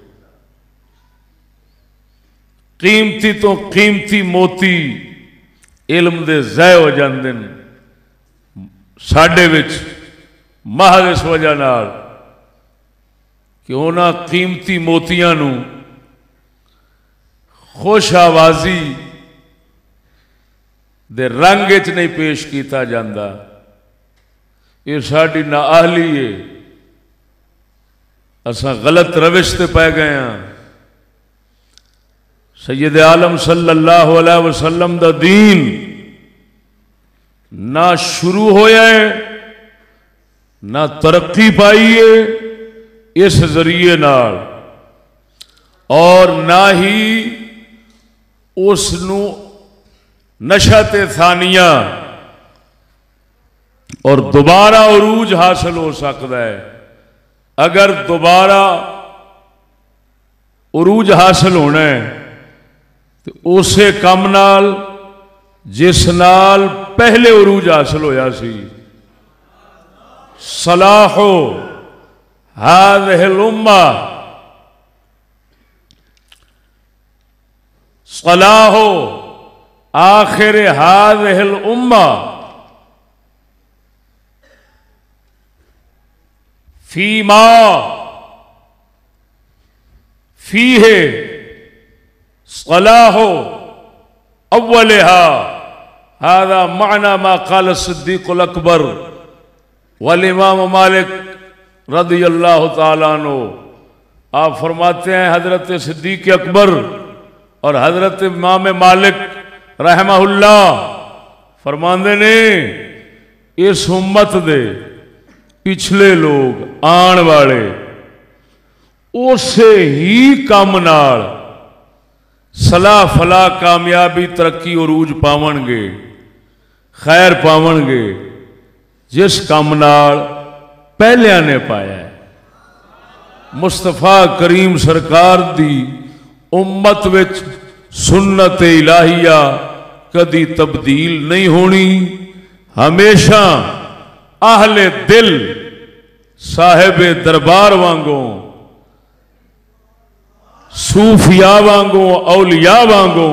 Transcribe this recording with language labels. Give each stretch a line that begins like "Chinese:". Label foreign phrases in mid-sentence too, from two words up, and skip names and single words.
Punjabi: قیمتی تو قیمتی موتی علم دے ضائع ہو جاندے نے ساڈے وچ، محض اس وجہ نال کہ اوہناں قیمتی موتیاں نوں خوش آوازی دے رنگ چ
Urdu: نہیں پیش کیا جاتا.
Punjabi: یہ ساڈی نااہلی ہے، اساں غلط روش تے پے گئے ہیں. سید عالم
Arabic: صلى الله عليه وسلم
Punjabi: دا دین نہ شروع ہویا ہے نہ ترقی پائی ہے اس ذریعے نال، اور نہ ہی اس نوں نشأت ثانیہ اور دوبارہ عروج حاصل ہو سکتا ہے. اگر دوبارہ عروج حاصل ہونا ہے تو اسے کم نال جس نال پہلے عروج حاصل ہویا سی.
Arabic: صلاح هذه الأمة، صلاح آخر هذه الأمة فيما فيه صلاح أولها. هذا معنى ما قال الصديق الأكبر والإمام مالك رضي الله تعالى عنه,
Punjabi: آپ فرماتے ہیں حضرت صدیق اکبر اور حضرت امام مالک رحمہ اللہ فرماتے نے اس امت دے پچھلے لوگ آن والے اسے ہی کام نال صلاح فلاح کامیابی ترقی عروج پاونگے خیر پاونگے جس کام نال پہلیاں نے پایا ہے. مصطفیٰ کریم سرکار دی امت وچ سنت الٰہیہ کدی تبدیل نہیں ہونی، ہمیشہ اہل دل صاحب دربار وانگوں صوفیاں وانگوں اولیاء وانگوں